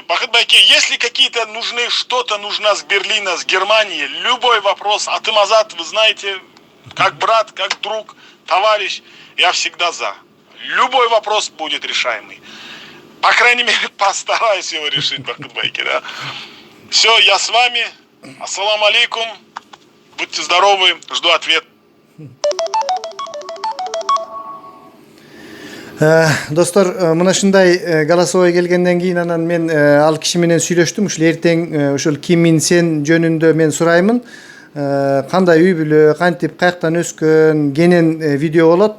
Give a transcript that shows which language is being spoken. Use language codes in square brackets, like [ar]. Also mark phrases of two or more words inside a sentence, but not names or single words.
[ru] Бакытбеке, если какие-то нужны, что-то нужно с Берлина, с Германии, любой вопрос, Атымазат, вы знаете, как брат, как друг, товарищ, я всегда за. Любой вопрос будет решаемый. По крайней мере, постараюсь его решить, Бакытбеке, да. Все, я с вами. Ассаламу алейкум. Будьте здоровы. Жду ответ. [ky] Достор, мына ушундай голосовой келгенден кийин анан мен ал киши менен сүйлөштүм. Ушул эртең ушул Ким Ин Сен жөнүндө мен сураймын. Кандай үй бүлө, кантип, каяктан өскөн, кенен видео болот.